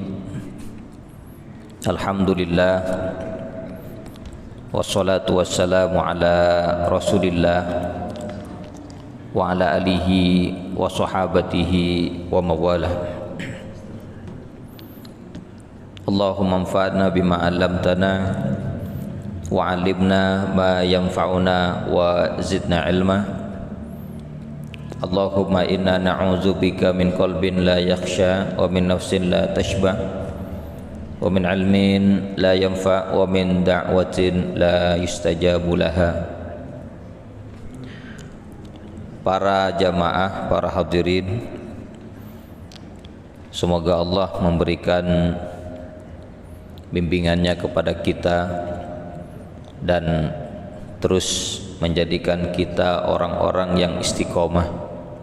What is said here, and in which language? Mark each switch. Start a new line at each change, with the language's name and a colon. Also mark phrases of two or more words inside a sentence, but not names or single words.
Arabic: الحمد لله والصلاة والسلام على رسول الله وعلى آله وصحابته ومولاه. اللهم انفعنا بما علمتنا وعلمنا ما ينفعنا وزدنا علما. اللهم إنا نعوذ بك من قلب لا يخشع ومن نفس لا تشبع ومن علم لا ينفع ومن دعوة لا يستجاب لها.
Indonesian: Para jamaah, para hadirin, semoga Allah memberikan bimbingannya kepada kita dan terus menjadikan kita orang-orang yang istiqomah.